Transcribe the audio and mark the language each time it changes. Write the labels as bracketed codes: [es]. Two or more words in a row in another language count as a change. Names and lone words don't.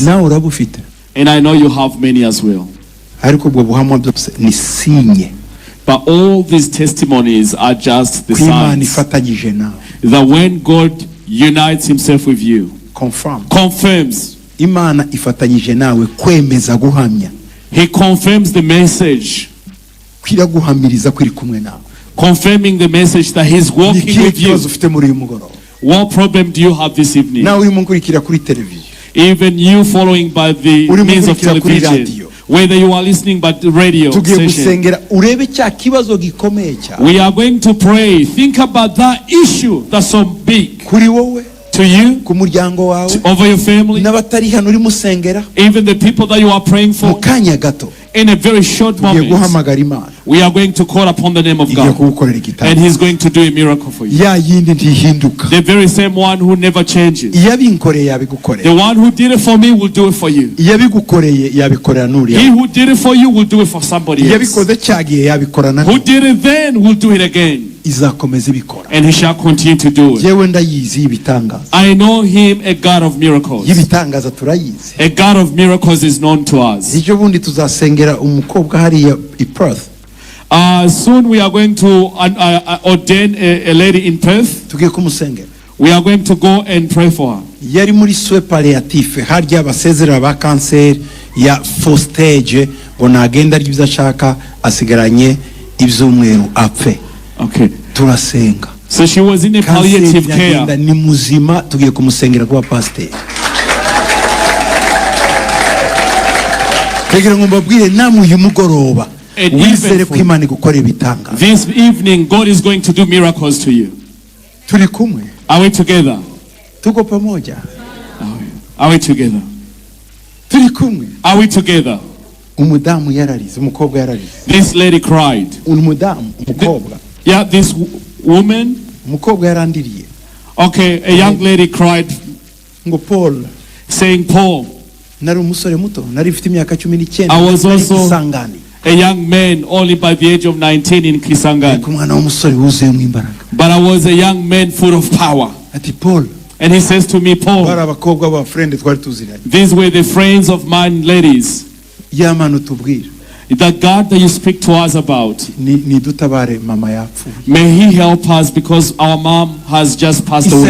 [rw] Nawe urabufite. [en] And I know you have many as well. [rw] Ariko ubwo buhamya byose ni sinye. [en] But all these testimonies are just the [rw] Imana [en] signs [rw] ifatanyije nawe. [en] that when God unites himself with you, confirms, [rw] Imana ifatanyije nawe kwemeza guhamya. [en] he confirms the message, [rw] kwiraguhamiriza kwiri kumwe nawe. [en] confirming the message that he's walking with you. [rw] ufite muri uyu mugoroba. [en] What problem do you have this evening? [rw] Nawe urimo nkurikira kuri television. [en] Even you following by the means of television, whether you are listening by the radio station, [rw] urebe cya kibazo gikomeye cyane. [en] we are going to pray. Think about that issue that's so big [rw] kuri wowe, [en] to you, [rw] ku muryango wawe, [en] over your family, [rw] n'abatari hano uri musengera. [en] even the people that you are praying for. [rw] Mu kanya gato [en] In a very short moment, [rw] guhamagara Imana. [en] we are going to call upon the name of God, and he's going to do a miracle for you. [rw] Ya yindi ntihinduka. [en] The very same one who never changes. [rw] Yabinkoreye yabigukoreye. [en] The one who did it for me will do it for you. [rw] Yabigukoreye yabikorera n'uriya. [en] He who did it for you will do it for somebody else. [rw] Yabikoze cyagiye yabikorana. [en] Who did it then will do it again. [rw] Izakomeza ibikora. [en] And he shall continue to do it. [rw] Yewe ndayizi ibitangaza. [en] I know him, a God of miracles. [rw] Ibitangaza turayizi. [en] A God of miracles is known to us. [rw] Icyo bundi tuzasengera umukobwa hariya i Perth. [en] Soon we are going to ordain a lady in Perth. [rw] Tugiye kumusengera. [en] We are going to go and pray for her. [rw] Yari muri [fr] soins palliatifs [rw] harya abasezera ba kanseri ya [en] first stage [rw] ngo nagenda ari byo ashaka asigaranye ibyumweru apfe. [en] Okay. [rw] Turasenga. [en] So she was in a palliative care. [rw] Ni muzima tugiye kumusengera kwa pastor. Kugira ngo mbabwire namwe uyu mugoroba wizere ko Imana igukora ibitanga. [en] This evening God is going to do miracles to you. [rw] Turi kumwe. [en] Are we together? [sw] Tuko pamoja. [en] Are we together? [rw] Turi kumwe. [en] Are we together? [rw] Umudamu yararize, umukobwa yararize. [en] This lady cried. [rw] Umudamu, umukobwa. [en] Yeah, this woman. [rw] Umukobwa yarandiriye. [en] Okay, a young lady cried. [rw] Ngo Paul. [en] Saying, Paul. [rw] Nari umusore muto, nari mfite imyaka 19. [en] I was also a young man only by the age of 19 in Kisangani. [rw] Kumwana umusore wuzuyemo imbaraga. [en] But I was a young man full of power. [rw] Ati Paul. [en] And he says to me, Paul. [rw] Bari abakobwa ba friend twari tuziranye. [en] These were the friends of mine, ladies. [rw] Yamano tubwira. [en] The God that you speak to us about, [rw] ni dutabare mama yapfuye. [en] May he help us because our mom has just passed away.